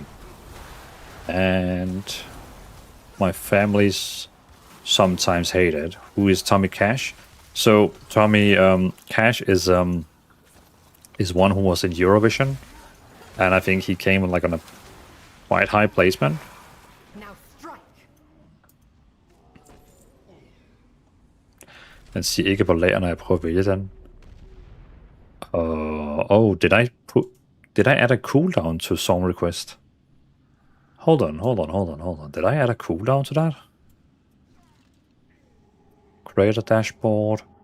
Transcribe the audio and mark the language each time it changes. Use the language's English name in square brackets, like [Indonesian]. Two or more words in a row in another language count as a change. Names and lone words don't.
[English] And my family's sometimes hate it. Who is Tommy Cash? So Tommy Cash is one who was in Eurovision, and I think he came like on a quite high placement. Now strike. [Danish] Den siger ikke på lager, når jeg prøver at vælge den. [English] Did I add a cooldown to song request? Hold on. Did I add a cooldown to that? Create a dashboard.